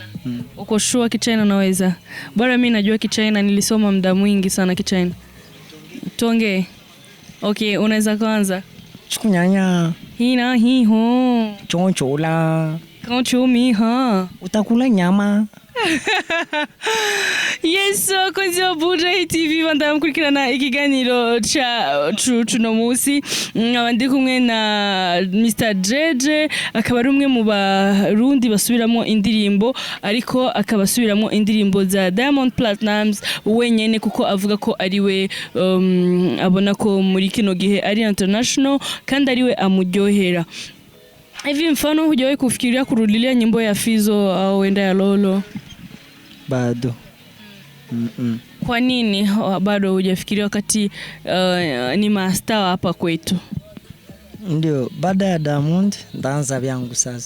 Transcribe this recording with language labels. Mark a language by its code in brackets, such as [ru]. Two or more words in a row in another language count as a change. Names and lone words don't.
[sw] Uko sure Kichina unaweza? Bora mimi najua Kichina, nilisoma muda mwingi sana Kichina. Tuongee. Okay, unaweza kuanza? Chukunyanya. Hina hi ho. Chonchola. Kanchumi ha. Utakula nyama. [rn] Yes, konzi wa Bujahit TV banda mukurikirana ikiganiro cha cuno musi. Abandi kumwe na Mr. Nije, akaba ari umwe mu barundi basubiramo indirimbo, ariko akabasubiramo indirimbo za Diamond Platnumz wenyene, kuko avuga ko ari we abona ko muri kino gihe ari international kandi ari we amuryohera. [sw] Hivi mfano hujawahi kufikiria kurudilia nyimbo ya Fizo au enda ya Lolo? Bado. Kwa nini bado hujafikiria wakati ni master hapa kwetu? Ndio, baada ya Diamond ndaanza vyangu sasa.